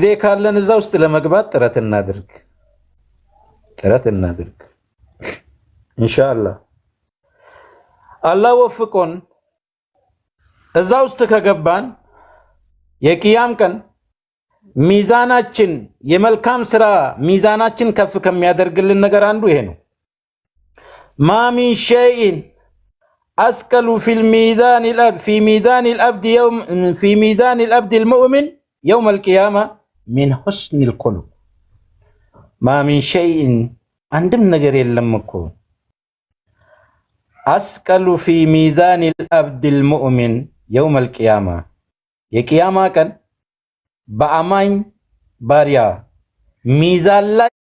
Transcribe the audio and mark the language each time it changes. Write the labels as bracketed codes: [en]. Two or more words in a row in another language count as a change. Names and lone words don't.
[am] ካለን እዛ ውስጥ ለመግባት ጥረት እናድርግ። ኢንሻአላህ አላህ ወፍቆን እዛ ውስጥ ከገባን የቂያም ቀን ሚዛናችን የመልካም ስራ ሚዛናችን ከፍ ከሚያደርግልን ነገር አንዱ ይሄ ነው። [ar] ما من شيء أثقل في ميزان العبد المؤمن يوم القيامة من حسن الخلق ما من شيء [am] አንድም ነገር የለም እኮ [ar] أثقل في ميزان العبد المؤمن يوم القيامة [am] የቂያማ ቀን በአማኝ ባሪያ ሚዛን ላይ